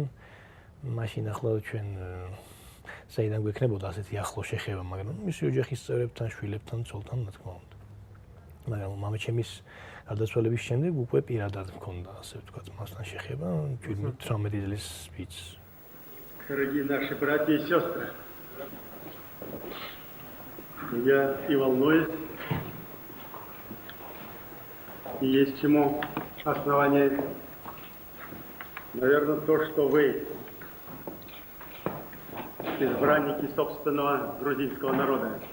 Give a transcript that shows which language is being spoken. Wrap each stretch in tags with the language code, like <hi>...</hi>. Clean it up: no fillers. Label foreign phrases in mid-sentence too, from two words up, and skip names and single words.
<ka>მაშინ ახლა ჩვენ საიდან გვექნებოდა ასეთი ახლო შეხება, მაგრამ მისი ოჯახის წევრებთან, შვილებთან, ცოლთან, რა თქმა უნდა. მაგრამ მამა ჩემის გარდაცვალების შემდეგ უკვე პირადად მქონდა, ასე ვთქვათ, მასთან შეხება 18 წლის ვიც.</ka> <ru>Дорогие наши братья и сестры, я и волнуюсь, и есть чему основание. Наверное, то, что вы, избранники собственного грузинского народа,</ru>